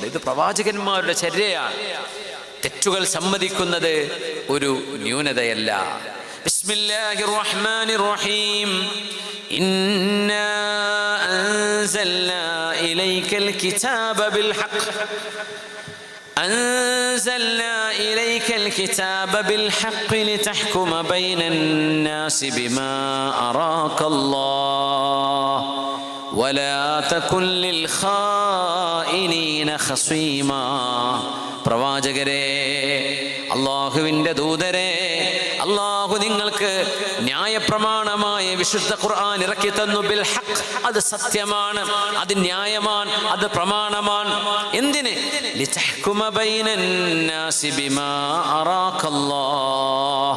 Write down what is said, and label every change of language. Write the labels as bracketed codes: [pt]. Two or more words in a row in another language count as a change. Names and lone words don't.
[ml] ഇത് പ്രവാചകന്മാരുടെ ചര്യയാണ്. തെറ്റുകൾ സമ്മതിക്കുന്നത് ഒരു ന്യൂനതയല്ല. [ar] بسم الله الرحمن الرحيم. إنا أنزلنا إليك الكتاب بالحق أنزلنا إليك الكتاب بالحق لتحكم بين الناس بما أراك الله ولا تكن للخائنين خصيما. [ml] പ്രവാചകരെ, അള്ളാഹുവിൻ്റെ ദൂതരെ, അള്ളാഹു നിങ്ങൾക്ക് ന്യായപ്രമാണമായ വിശുദ്ധ ഖുർആൻ ഇറക്കി തന്നു. [ar] بالحق, [ml] അത് സത്യമാണ്, അത് ന്യായമാണ്, അത് പ്രമാണമാണ്. എന്തിന്? [ar] لتحكم بين الناس بما أراك الله.